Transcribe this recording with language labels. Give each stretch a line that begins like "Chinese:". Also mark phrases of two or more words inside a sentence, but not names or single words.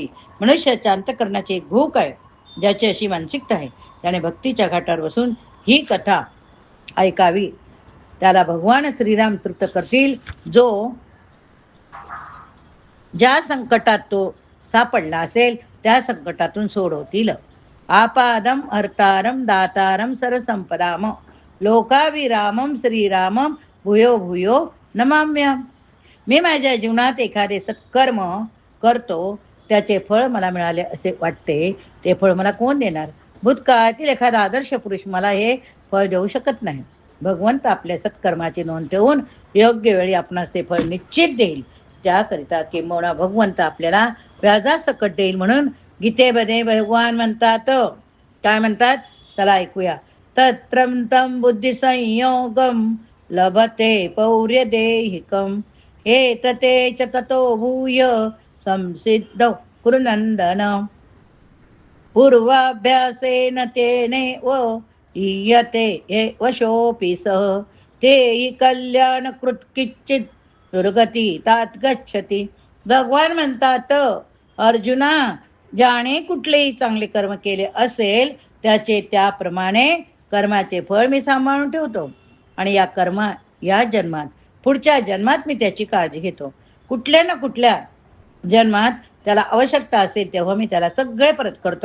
Marathi: मनुष्याच्या अंतःकरणाची एक भूक आहे, ज्याची अशी मानसिकता आहे, त्याने भक्तीच्या घाटावर बसून ही कथा ऐकावी. त्याला भगवान श्रीराम तृप्त करतील. जो ज्या संकटात तो सापडला असेल त्या संकटातून सोडवतील.
Sanskrit: आपादम हर्तारम दातारम सरसंपदाम लोकाविरामम श्रीरामम भूयो भूयो नमाम्यहम्.
Marathi: मी माझ्या जीवनात एखादे सत्कर्म करतो, त्याचे फळ मला मिळाले असे वाटते. ते फळ मला कोण देणार? भूतकाळातील एखादा आदर्श पुरुष मला हे फळ देऊ शकत नाही. भगवंत आपल्या सत्कर्माची नोंद ठेवून योग्य वेळी आपणास ते फळ निश्चित देईल. त्याकरिता किंबहुना भगवंत आपल्याला व्याजासकट देईल. म्हणून गीतेमध्ये भगवान म्हणतात, काय म्हणतात? चला ऐकूया.
Sanskrit: तत्रं तं बुद्धिसंयोगं लभते पौर्यदेहिकम् एतते च ततो भूय संसिद्धौ कुरुनन्दन पूर्वाभ्यासेन तेनेव ईयते वशोऽपि सः ते हि कल्याणकृत किंचित दुर्गती तात गच्छति.
Marathi: भगवान म्हणतात, अर्जुना, ज्याने कुठलेही चांगले कर्म केले असेल त्याचे त्याप्रमाणे कर्माचे फळ मी सांभाळून ठेवतो आणि या जन्मात पुढच्या जन्मात मी त्याची काळजी घेतो. कुठल्या ना कुठल्या जन्मात त्याला आवश्यकता असेल तेव्हा मी त्याला सगळे परत करतो.